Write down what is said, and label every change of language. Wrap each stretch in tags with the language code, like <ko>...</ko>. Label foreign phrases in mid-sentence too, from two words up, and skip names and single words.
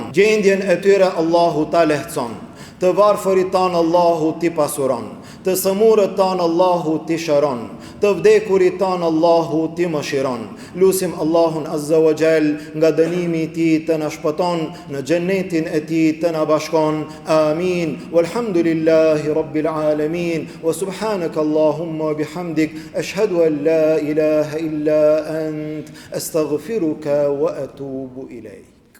<sq>Gjendjen e tyre Allahu ta lehtëson. Të varfërit tanë Allahu t'i pasuron. Të sëmurët tanë Allahu t'i shëron. Të vdekurit tanë Allahu t'i mëshiron. Lusim Allahun</sq> <ar>عز وجل</ar> <sq>nga dënimi i tij të na shpëton, në xhenetin e tij të na bashkon. Amin.</sq> <ar>والحمد لله رب العالمين وسبحانك اللهم بحمدك أشهد أن لا إله إلا أنت أستغفرك وأتوب إليك.</ar>